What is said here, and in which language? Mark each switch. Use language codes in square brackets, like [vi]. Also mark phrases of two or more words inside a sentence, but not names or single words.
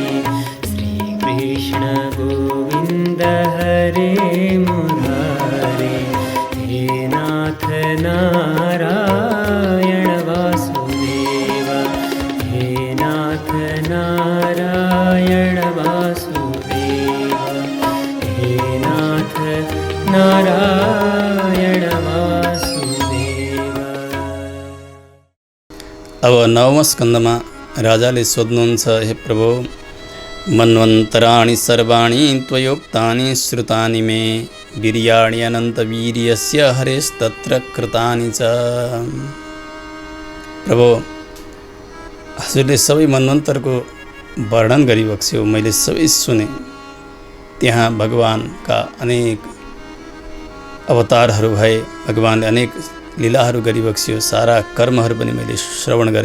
[sa] श्रीकृष्ण गोविंद हरे मुरारे, हे नाथ नारायण वासुदेव, हे नाथ नारायण वासुदेव, हे नाथ नारायण वासुदेव। [ne] अब नवम स्कंदमा राजाले सोध्नुहुन्छ, हे प्रभु, [sa] मन्वन्तराणि सर्वाणि त्वयोक्तानि श्रुतानि मे, वीर्याणि अनन्त वीर्यस्य हरेस्तत्र कृतानि च। [ne] प्रभु, हजुरले सबै मन्वन्तरको वर्णन गरिबक्स्यो, मैले सबै सुने। त्यहाँ भगवानका अनेक अवतारहरू भए, भगवानले अनेक लीलाहरू गरिबक्स्यो, सारा कर्महरू पनि मैले श्रवण गरेँ।